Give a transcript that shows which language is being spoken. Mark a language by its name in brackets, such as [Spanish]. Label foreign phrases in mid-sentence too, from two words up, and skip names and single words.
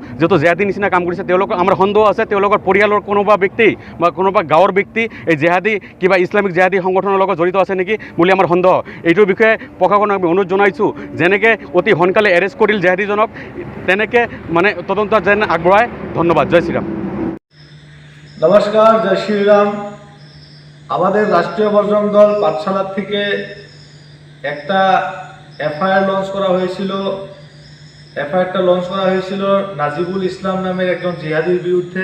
[Assamese] যিহেতু জেহাদীৰ নিচিনা কাম কৰিছে তেওঁলোকৰ, আমাৰ সন্দেহ আছে তেওঁলোকৰ পৰিয়ালৰ কোনোবা ব্যক্তি বা কোনোবা গাঁৱৰ ব্যক্তি এই জেহাদী কিবা ইছলামিক জেহাদী সংগঠনৰ লগত জড়িত আছে নেকি বুলি আমাৰ সন্দেহ। এইটোৰ বিষয়ে প্ৰশাসনক আমি অনুৰোধ জনাইছোঁ যেনেকৈ অতি সোনকালে এৰেষ্ট কৰিল জেহাদীজনক তেনেকৈ তদন্ত যেন আগবঢ়ায়। ধন্যবাদ। [Hindi] जय श्रीराम। [Bangla] নমস্কার, [Hindi] जय श्रीराम। [Bangla] আমাদের রাষ্ট্রীয় বজরং দল পাঠশালা থেকে একটা [English] FIR launch [Bangla] করা হয়েছিল। [English] FIRটা launch [Bangla] করা হয়েছিল নাজিবুল ইসলাম নামের একজন জিহাদির বিরুদ্ধে।